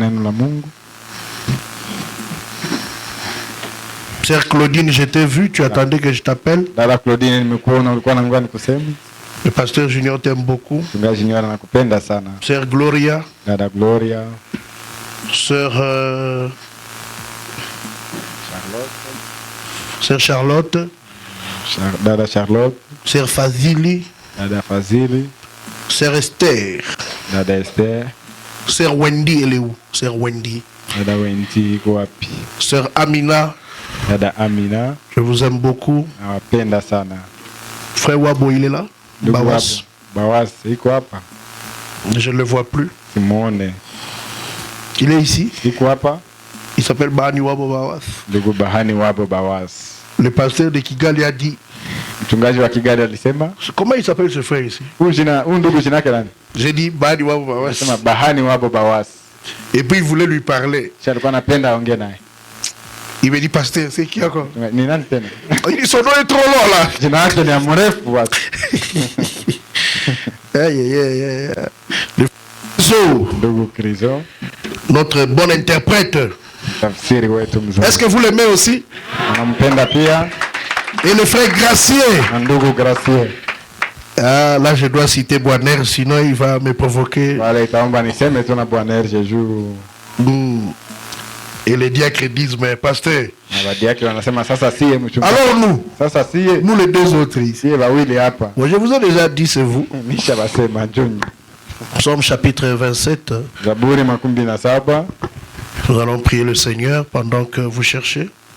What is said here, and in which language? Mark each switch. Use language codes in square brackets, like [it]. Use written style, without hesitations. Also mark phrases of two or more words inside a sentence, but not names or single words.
[sw] neno la Mungu. [fr] Sœur Claudine, je t'ai vu, tu attendais que je t'appelle. [sw] Dada Claudine, nimekuona ulikuwa na ngoja nikuseme. [fr] Le pasteur Junior t'aime beaucoup. [sw] Mchungaji Junior anakupenda sana. [fr] Sœur Gloria. [sw] Dada Gloria. [fr] Sœur Charlotte. [sw] Dada Charlotte. [fr] Sœur Fazili. [sw] Dada Fazili. [fr] Sœur Esther. [sw] Dada Esther. [fr] Sœur Wendy, elle est où? Sœur Wendy. [sw] Dada Wendy iko wapi? [fr] Sœur Amina. [sw] Dada Amina. [fr] Je vous aime beaucoup. [sw] Nawapenda sana. [fr] Frère Wabo, il est là? Bawas. Bawas, [sw] iko hapa. [fr] Je ne le vois plus. Simone. Il est ici? [sw] Iko hapa. [fr] Il s'appelle Bahani Wabo Bawas. [sw] Ndugu Bahani Wabo Bawas. [fr] Le pasteur de Kigali a dit. [sw] Mchungaji wa Kigali alisema. [fr] Comment il s'appelle ce frère ici? [sw] Ndugu jina yake nani? [fr] J'ai dit Bahani Wabo Bawas. [sw] Alisema Bahani Wabo Bawas. [fr] Et puis il voulait lui parler. [sw] Alikuwa anapenda aongee naye. [fr] Il me dit pasteur, c'est qui encore? [sw] Ni nani tena? [fr] Il dit son nom est trop long là. [sw] Jina yake ni mrefu watu. Ndugu Krizo. [fr] Notre bon interprète. [sw] Tafsiri wetu mzuri. [fr] Est-ce que vous l'aimez aussi? [sw] Anampenda pia. [fr] Et le frère Gracier. [sw] Ndugu Gracier. [fr] Ah, là je dois citer Boaner, sinon il va me provoquer. [sw] Wala itaomba niseme tu na Boaner jeju. [fr] Et les diacres disent, mais pasteur. Alors nous, nous les deux autres ici. Bon, je vous ai déjà dit, c'est vous. Psaume chapitre 27. Nous allons prier le Seigneur pendant que vous cherchez.